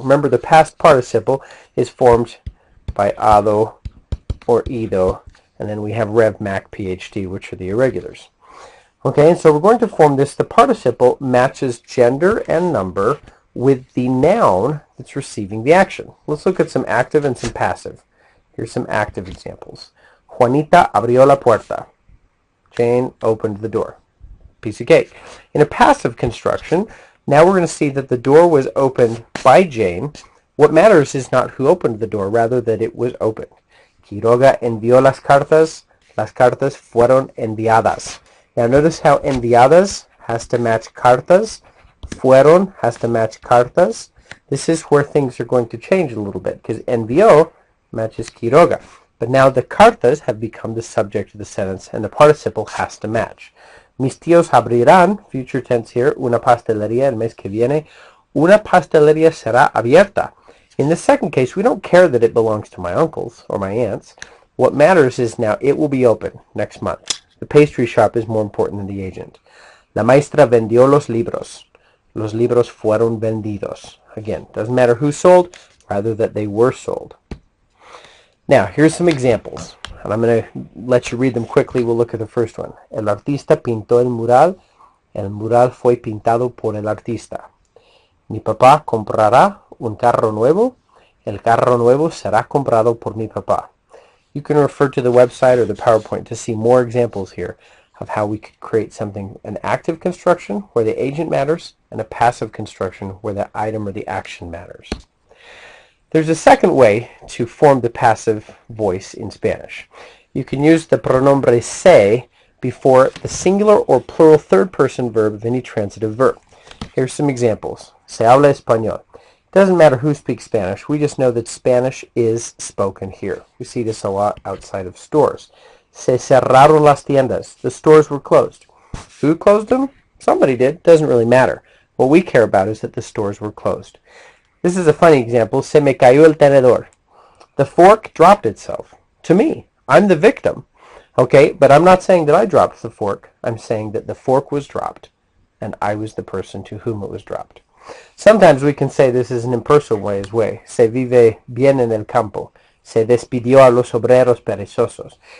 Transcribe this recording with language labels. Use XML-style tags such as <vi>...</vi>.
<en>Remember, the past participle is formed by ado or ido, and then we have rev, mac, phd, which are the irregulars. Okay, and so we're going to form this. The participle matches gender and number with the noun that's receiving the action. Let's look at some active and some passive. Here's some active examples.</en> <es>Juanita abrió la puerta.</es> <en>Jane opened the door. Piece of cake. In a passive construction, now we're going to see that the door was opened by Jane. What matters is not who opened the door, rather that it was opened.</en> <es>Quiroga envió las cartas fueron enviadas.</es> <en>Now notice how enviadas has to match cartas, fueron has to match cartas. This is where things are going to change a little bit, because envió matches Quiroga. But now the cartas have become the subject of the sentence, and the participle has to match.</en> <es>Mis tíos abrirán,</es> <en>future tense here,</en> <es>una pastelería el mes que viene. Una pastelería será abierta.</es> <en>In the second case, we don't care that it belongs to my uncles or my aunts. What matters is now it will be open next month. The pastry shop is more important than the agent.</en> <es>La maestra vendió los libros. Los libros fueron vendidos.</es> <en>Again, doesn't matter who sold, rather that they were sold. Now, here's some examples. And I'm going to let you read them quickly. We'll look at the first one.</en> <es>El artista pintó el mural. El mural fue pintado por el artista. Mi papá comprará un carro nuevo. El carro nuevo será comprado por mi papá.</es> <en>You can refer to the website or the PowerPoint to see more examples here of how we could create something, an active construction where the agent matters, and a passive construction where the item or the action matters. There's a second way to form the passive voice in Spanish. You can use the pronombre se before the singular or plural third-person verb of any transitive verb. Here's some examples.</en> <es>Se habla español.</es> <en>It doesn't matter who speaks Spanish. We just know that Spanish is spoken here. We see this a lot outside of stores.</en> <es>Se cerraron las tiendas.</es> <en>The stores were closed. Who closed them? Somebody did. Doesn't really matter. What we care about is that the stores were closed. This is a funny example.</en> <es>Se me cayó el tenedor.</es> <en>The fork dropped itself. To me. I'm the victim. Okay, but I'm not saying that I dropped the fork. I'm saying that the fork was dropped, and I was the person to whom it was dropped. Sometimes we can say this is an impersonal way.</en> <es>Se vive bien en el campo. Se despidió a los obreros perezosos.</es>